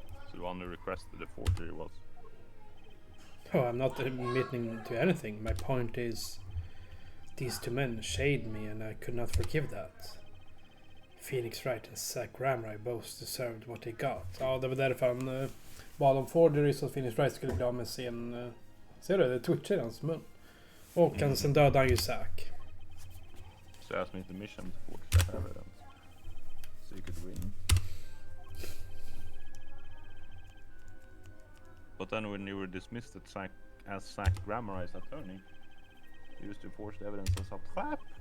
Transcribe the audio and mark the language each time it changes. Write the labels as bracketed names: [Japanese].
[English] So the one who requested the forgery was... Oh, I'm not admitting to anything. My point is, these 2 men shaded me and I could not forgive that. Phoenix Wright and Zach Ramray both deserved what they got. [Swedish] Ja, det var därför han bad om forgery så att Phoenix Wright skulle bli av med sin... ser du? Det twitchar i hans mun. Och sen dödade han ju Zach. [English] to ask me the mission to forge that evidence. So you could win. But then when you were dismissed as Zach Grammarized attorney, you used to forge the evidence as a trap.